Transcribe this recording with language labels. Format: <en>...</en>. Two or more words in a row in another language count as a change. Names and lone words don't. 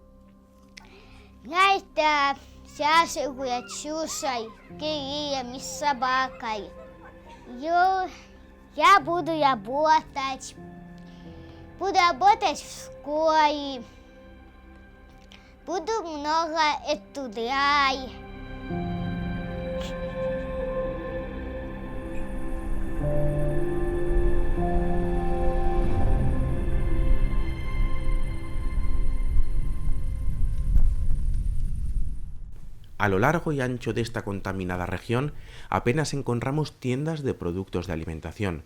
<ru>Нравится Сашей гулять, Ксюшей, Кириллом и с собакой. Я буду работать. Буду работать в школе. Буду много этудрай.</ru> <es>A lo largo y ancho de esta contaminada región apenas encontramos tiendas de productos de alimentación.</es>